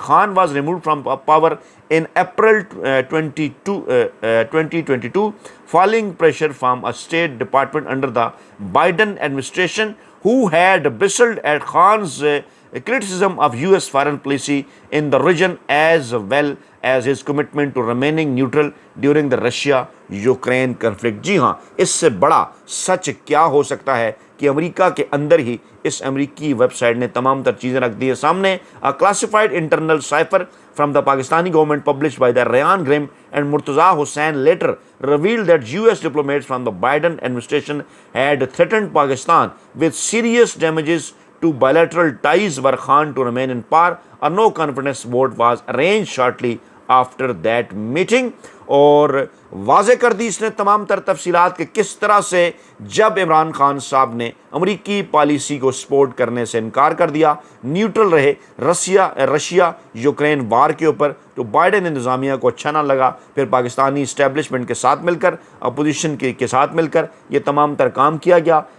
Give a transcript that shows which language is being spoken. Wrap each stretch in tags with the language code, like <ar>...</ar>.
<en>Khan was removed from power in April 2022 following pressure from a State Department under the Biden administration who had bristled at Khan's criticism of US foreign policy in the region as well as his commitment to remaining neutral during the Russia-Ukraine conflict।</en> <hi>जी हाँ, इससे बड़ा सच क्या हो सकता है कि America के अंदर ही इस अमेरिकी वेबसाइट ने तमाम तर चीज़ें रख दी है सामने।</hi> <en>A classified internal cipher from the Pakistani government published by the Rayan Grim and Murtaza Hussain later revealed that US diplomats from the Biden administration had threatened Pakistan with serious damages to bilateral ties were Khan to remain in power. A no confidence vote was arranged shortly after that meeting।</en> <hi>और वाज़े कर दी इसने तमाम तर तफसीलात के किस तरह से जब इमरान खान साहब ने अमरीकी पॉलिसी को सपोर्ट करने से इनकार कर दिया, न्यूट्रल रहे रशिया यूक्रेन वार के ऊपर, तो बाइडेन इंतज़ामिया को अच्छा ना लगा। फिर पाकिस्तानी इस्टेब्लिशमेंट के साथ मिलकर, अपोजिशन के साथ मिलकर ये तमाम तर काम किया गया।</hi>